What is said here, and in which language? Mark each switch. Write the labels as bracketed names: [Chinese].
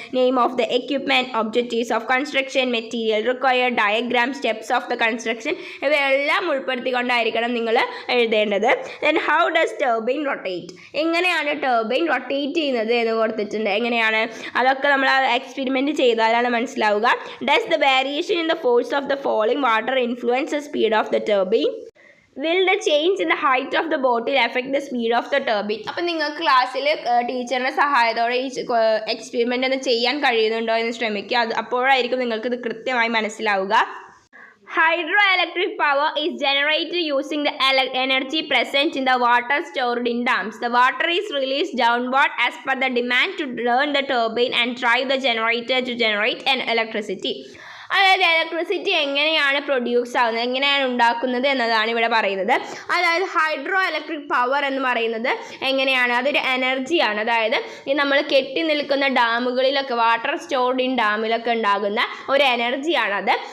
[English] name of the equipment, objectives of construction, material required, diagram, steps of the construction, [Malayalam] ഇവയെല്ലാം ഉൾപ്പെടുത്തിക്കൊണ്ടായിരിക്കണം നിങ്ങൾ എഴുതേണ്ടത്. [English] Then how does turbine rotate? [Malayalam] എങ്ങനെയാണ് turbine rotate ചെയ്യുന്നത് എന്ന് കൊടുത്തിട്ടുണ്ട്. എങ്ങനെയാണ് അതൊക്കെ നമ്മൾ ആ എക്സ്പെരിമെൻറ്റ് ചെയ്താലാണ് മനസ്സിലാവുക. [English] Does the variation in the force of the falling water influence the speed of the turbine? Will the change in the height of the bottle affect the speed of the turbine? [Malayalam] അപ്പോൾ നിങ്ങൾക്ക് ക്ലാസ്സിൽ ടീച്ചറിൻ്റെ സഹായത്തോടെ ഈ experiment ഒന്ന് ചെയ്യാൻ കഴിയുന്നുണ്ടോ എന്ന് ശ്രമിക്കുക. അപ്പോഴായിരിക്കും നിങ്ങൾക്ക് ഇത് കൃത്യമായി മനസ്സിലാവുക. [English] Hydroelectric power is generated using the energy present in the water stored in dams. The water is released downward as per the demand to turn the turbine and drive the generator to generate an electricity. [Malayalam] അതായത് electricity എങ്ങനെയാണ് produce ആകുന്നത്, എങ്ങനെയാണ് ഉണ്ടാക്കുന്നത് എന്നതാണ് ഇവിടെ പറയുന്നത്. അതായത് hydro electric power എന്ന് പറയുന്നത് എങ്ങനെയാണ്, അതൊരു എനർജിയാണ്. അതായത് ഈ നമ്മൾ കെട്ടി നിൽക്കുന്ന ഡാമുകളിലൊക്കെ, വാട്ടർ സ്റ്റോർഡ് ഇൻ ഡാമിലൊക്കെ ഉണ്ടാകുന്ന ഒരു എനർജിയാണത്.